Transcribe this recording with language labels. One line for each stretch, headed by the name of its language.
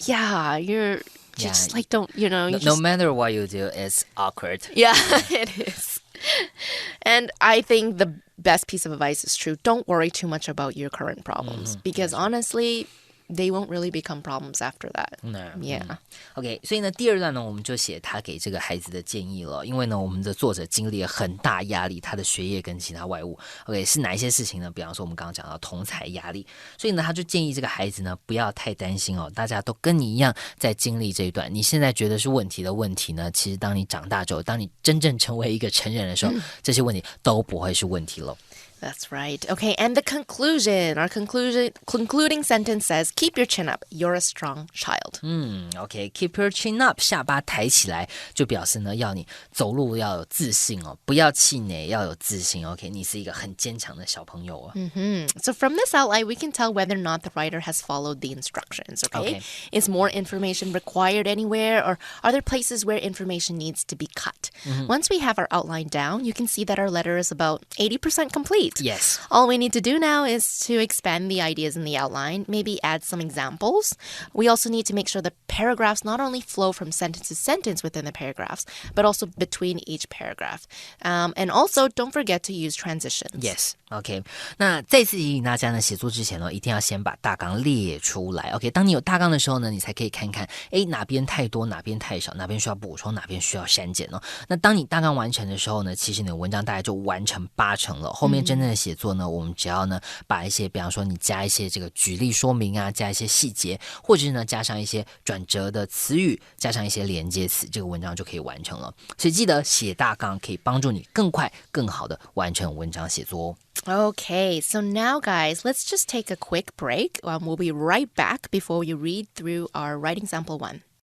English: Yeah, you're just like don't, no matter what you do, it's awkward. Yeah, it is. And I think the best piece of advice is true. Don't worry too much about your current problems because honestly, they won't really become problems after that. Yeah.
Chinese: OK, 所以呢，第二段呢，我们就写他给这个孩子的建议了。因为呢，我们的作者经历了很大压力，他的学业跟其他外务。 OK， 是哪一些事情呢？比方说我们刚刚讲到同侪压力，所以呢，他就建议这个孩子呢，不要太担心哦。大家都跟你一样在经历这一段，你现在觉得是问题的问题呢，其实当你长大之后，当你真正成为一个成人的时候，这些问题都不会是问题了。
English: That's right. Okay, and the conclusion. Our concluding sentence says, keep your chin up. You're a strong child. OK, keep your chin up.
Chinese: 下巴抬起来就表示呢，要你走路要有自信哦，不要气馁，要有自信。 OK, 你是一个很坚强的小朋友哦。
English: So from this outline, we can tell whether or not the writer has followed the instructions. Okay? Is more information required anywhere, or are there places where information needs to be cut? Once we have our outline down, you can see that our letter is about 80% complete. Yes. All we need to do now is to expand the ideas in the outline, maybe add some examples. We also need to make sure the paragraphs not only flow from sentence to sentence within the paragraphs, but also between each paragraph. And also, don't forget to use transitions. Yes.
Chinese: OK, 那再次提醒大家呢，写作之前呢，一定要先把大纲列出来。 OK， 当你有大纲的时候呢，你才可以看看，哪边太多，哪边太少，哪边需要补充，哪边需要删减哦。那当你大纲完成的时候呢，其实你的文章大概就完成80%了。后面真正的写作呢，我们只要呢把一些，比方说你加一些这个举例说明啊，加一些细节，或者是呢加上一些转折的词语，加上一些连接词，这个文章就可以完成了。所以记得写大纲可以帮助你更快、更好的完成文章写作哦。
English: Okay, so now guys, let's just take a quick break. We'll be right back before we read through our writing sample 1.